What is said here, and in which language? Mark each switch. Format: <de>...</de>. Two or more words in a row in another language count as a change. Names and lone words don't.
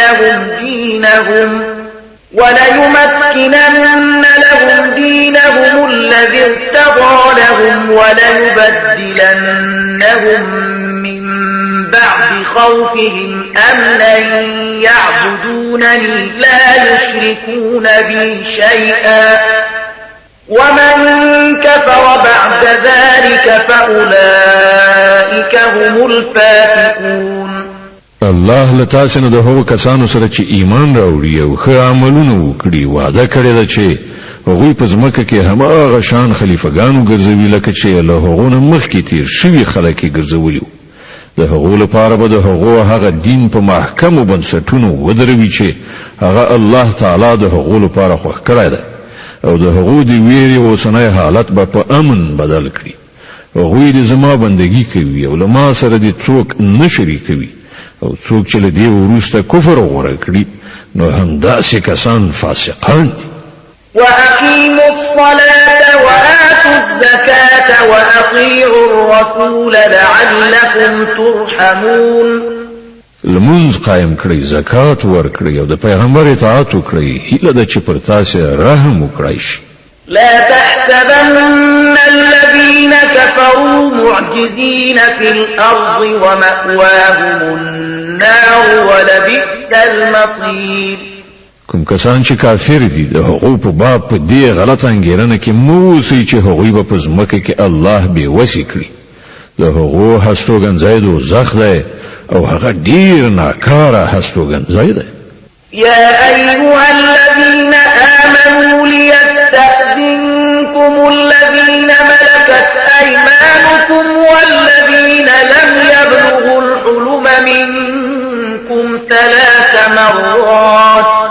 <ar>لهم دينهم الذي ارتضى لهم وليبدلنهم من بعد خوفهم أمنا يعبدونني لا يشركون بي شيئا ومن كفر بعد ذلك فأولئك هم الفاسقون.</ar> <ps>الله لتاسنه د هغو کسانو سره چې ایمان راوړي او ښه عملونه وکړي وعده کړې ده چې هغوی په ځمکه کې هماغه شان خلیفګانو ګرځوي لکه چې له هغو نه مخکې تیر شوي خلک یې ګرځولي وو. د هغو لپاره به د هغو هغه دین په محکمو بنسټونو ودروي چې هغه الله تعالی د هغو لپاره خوښ کړی دی او د هغو د ویرې اوسنی حالت به په امن بدل کړي. هغوی د زما بندګي کوي او له ما سره د څوک نه شریکوي او څوک چې له دې وروسته کفر غوره کړي نو همداسې کسان فاسقان دي.</ps> <ar>وأقيموا الصلاة وآتوا الزكاة وأطيعوا الرسول لعلكم ترحمون.</ar> <ps>لمونځ قائم کړئ زکات ورکړئ او د پیغمبر اطاعت وکړئ هیله ده چې پر تاسو رحم وکړای شي.</ps> <ar>لا تحسبن الذين كفروا معجزين في الأرض ومأواهم النار ولبئس المصير.</ar> <ps>کوم کسان چې کافر دي د هغو په باب په دې غلط انګیرنه کې مو اوسئ چې هغوی به په ځمکه کې الله بې وسې کړي. د هغو هستوګنځی دوزخ دی او هغه ډیر ناکاره هستوګنځی دی.</ps> <ar>يا أيها الذين آمنوا ليستأذنكم الذين ملكت أيمانكم والذين لم يبلغوا الحلم منكم 3 مرات</ar>